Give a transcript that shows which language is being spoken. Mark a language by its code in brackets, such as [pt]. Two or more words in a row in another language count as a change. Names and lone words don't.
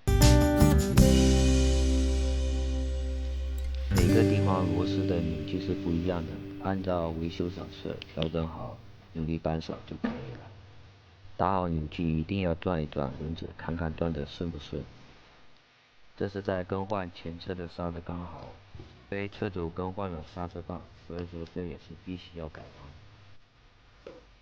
[zh] 每個地方螺絲的扭矩是不一樣的，按照維修手冊調整好扭力扳手就可以了。打好扭矩一定要轉一轉輪子，看看轉得順不順。這是在更換前車的剎車剛好，因為車主更換了剎車棒，所以說這也是必須要改裝。